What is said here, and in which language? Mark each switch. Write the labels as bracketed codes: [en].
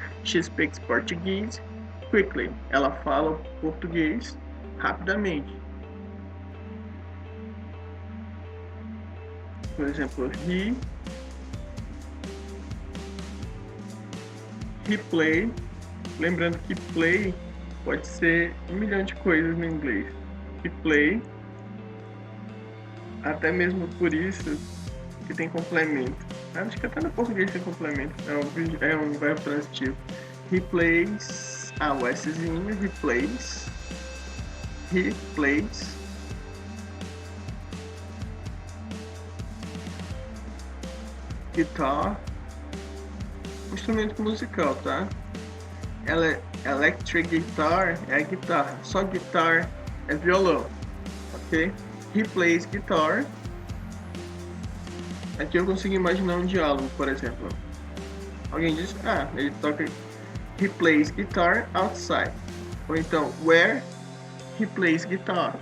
[en] She speaks Portuguese quickly. [pt] Ela fala português rapidamente. Por exemplo, [en] he play. [pt] Lembrando que play pode ser 1 milhão de coisas no inglês. [en] He play. [pt] Até mesmo por isso que tem complemento. Acho que até no português tem complemento. É um verbo transitivo. [en] He plays. [pt] O Szinho. He plays. [en] He plays. [pt] Guitar. Instrumento musical, tá? Electric guitar é a guitarra. Só guitar é violão. Ok? [en] He plays guitar. [pt] Aqui eu consigo imaginar um diálogo, por exemplo. Alguém diz, ele toca. [en] He plays guitar outside. [pt] Ou então, [en] where he plays guitar.